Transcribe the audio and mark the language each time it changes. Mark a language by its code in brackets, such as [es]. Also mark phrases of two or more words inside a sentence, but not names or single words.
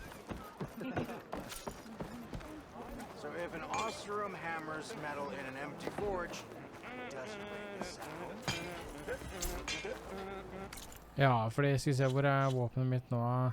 [en] So if an Oseram hammers metal in an empty forge, it doesn't ring a sound. [no] Ja, fordi skal vi se hvor er våpenet mitt nå.